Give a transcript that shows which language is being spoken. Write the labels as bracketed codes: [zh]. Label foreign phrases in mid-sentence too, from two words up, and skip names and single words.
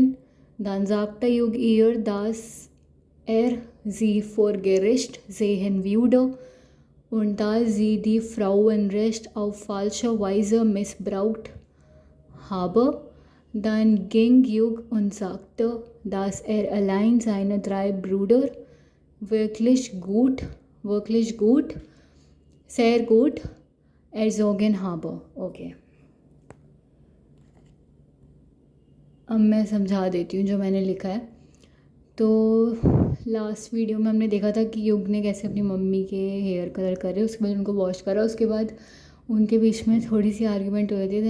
[de] Dann sagte Jung ihr, dass sie vor Gericht sehen würde und da sie die Frauenrecht auf falsche Weise missbraucht habe. Dann ging Jung und sagte, dass allein seine 3 Brüder wirklich gut, sehr gut erzogen habe. [hi] ओके, अब मैं समझा देती हूँ जो मैंने लिखा है. तो लास्ट वीडियो में हमने देखा था कि युग ने कैसे अपनी मम्मी के हेयर कलर करे, उसके बाद उनको वॉश करा. उसके बाद उनके बीच में थोड़ी सी आर्ग्यूमेंट हो रही थी.